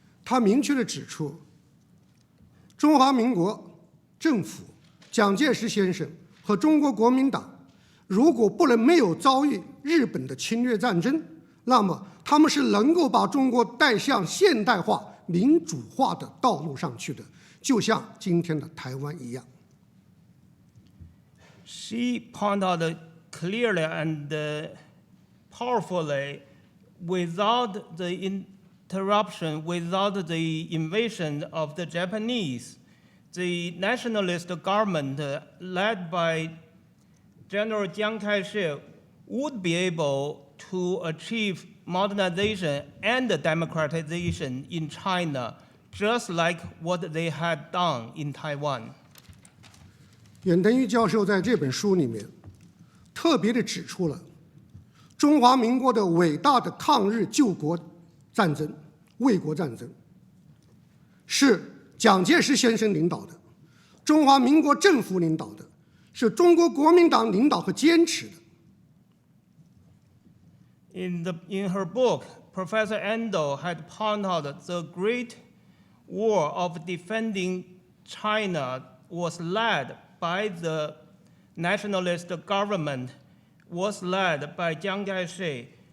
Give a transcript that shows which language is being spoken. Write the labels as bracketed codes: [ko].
[zh] 他明确地指出，中华民国政府、蒋介石先生和中国国民党，如果不能没有遭遇日本的侵略战争，那么他们是能够把中国带向现代化、民主化的道路上去的，就像今天的台湾一样。 [en] She pointed out clearly and powerfully, without the interruption, without the invasion of the Japanese, the nationalist government led by General Chiang Kai-shek would be able to achieve modernization and democratization in China, just like what they had done in Taiwan. [zh] 远藤裕教授在这本书里面特别地指出了中华民国的伟大的抗日救国战争、卫国战争，是蒋介石先生领导的，中华民国政府领导的，是中国国民党领导和坚持的。 [en] In her book, Professor Ando had pointed out the great war of defending China was led by the nationalist government, was led by Chiang Kai-shek.